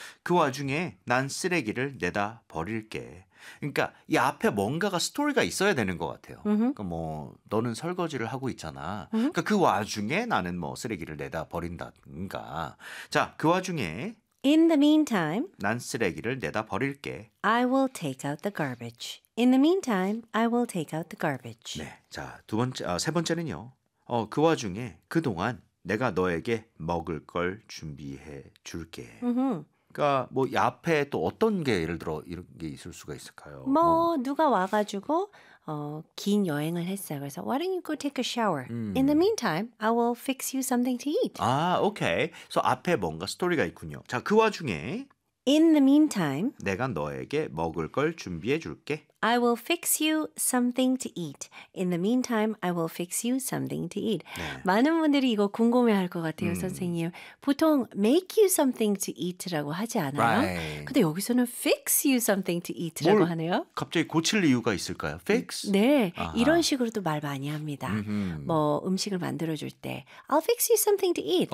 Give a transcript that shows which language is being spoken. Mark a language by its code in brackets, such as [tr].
[ko] 그 와중에 난 쓰레기를 내다 버릴게. 그러니까 이 앞에 뭔가가 스토리가 있어야 되는 것 같아요. 그러니까 뭐 너는 설거지를 하고 있잖아. 그러니까 그 와중에 나는 뭐 쓰레기를 내다 버린다든가. 자, 그 와중에 [en] In the meantime, [ko] 난 쓰레기를 내다 버릴게. [en] I will take out the garbage. In the meantime, I will take out the garbage. [ko] 네, 자, 두 번째, 세 번째는요. 그 와중에 그동안 내가 너에게 먹을 걸 준비해 줄게. 그러니까 뭐 앞에 또 어떤 게 예를 들어 이런 게 있을 수가 있을까요? 뭐 누가 와가지고 긴 여행을 했어요. 그래서 [en] why don't you go take a shower? In the meantime, I will fix you something to eat. 아, okay. [ko] So 앞에 뭔가 스토리가 있군요. 자, 그 와중에 [en] In the meantime, [ko] 내가 너에게 먹을 걸 준비해 줄게. [en] I will fix you something to eat. In the meantime, I will fix you something to eat. [ko] 네. 많은 분들이 이거 궁금해할 것 같아요, 선생님. 보통 [en] make you something to eat [ko] 라고 하지 않아요? [en] Right. [ko] 근데 여기서는 [en] fix you something to eat [ko] 라고 하네요. 갑자기 고칠 이유가 있을까요? [en] Fix? [ko] 네, 아하. 이런 식으로도 말 많이 합니다. 뭐 음식을 만들어줄 때 [en] I'll fix you something to eat.